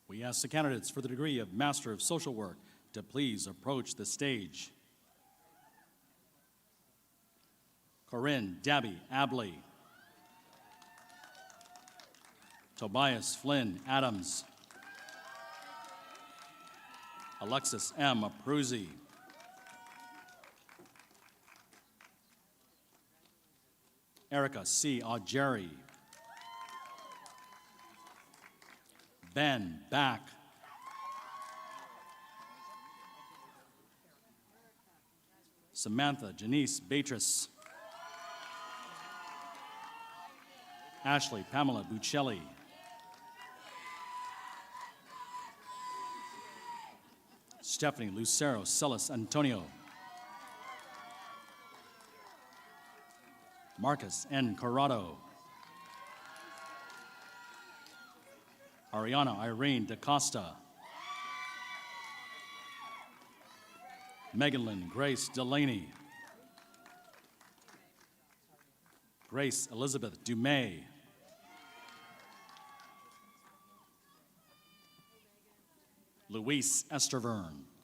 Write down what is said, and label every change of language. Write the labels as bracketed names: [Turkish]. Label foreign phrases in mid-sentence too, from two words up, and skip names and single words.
[English] ask the candidates for the degree of Master of Social Work to please approach the stage. Corinne Dabby Abley. Tobias Flynn Adams. Alexis M. Abruzzi. Erica C. Augeri. Ben Back. Samantha Janice Beatrice. Ashley Pamela Buccelli. Stephanie Lucero Celis Antonio. Marcus N. Corrado. Ariana Irene DaCosta. Megan Lynn Grace Delaney. Grace Elizabeth Dumay. Luis Estervern.